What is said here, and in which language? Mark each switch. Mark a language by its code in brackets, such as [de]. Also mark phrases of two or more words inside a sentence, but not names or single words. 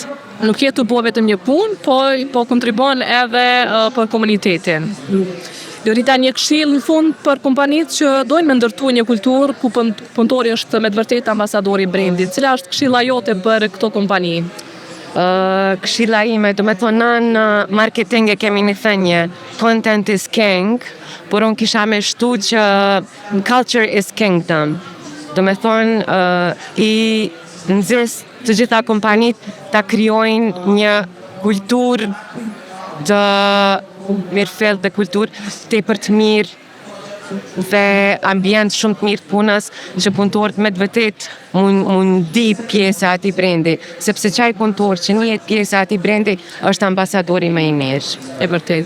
[sq] Nuk je të bo vetëm një punë, po kontribon edhe për komunitetin. Lorita, një këshill në fund për kompanitë që dojnë me ndërtu një kulturë ku punëtori është me të vërtetë ambasadori i brandit. Cila është këshilla jote për këto kompani? Këshilla ime, do me thonë në marketing e kemi një thënie, [en] content is king, [sq] por unë kisha me shtu që [en] culture is kingdom. [sq] Do me thonë i nëzirës të gjitha kompanit ta krijojnë një kulturë të mirëfillt dhe kulturë tepër të mirë dhe ambient shumë të mirë punës që punëtorët me të vërtetë mund di pjesa e atij brendi, sepse çaj punëtor që nuk jetë pjesa e atij brendi është ambasadori më i mirë.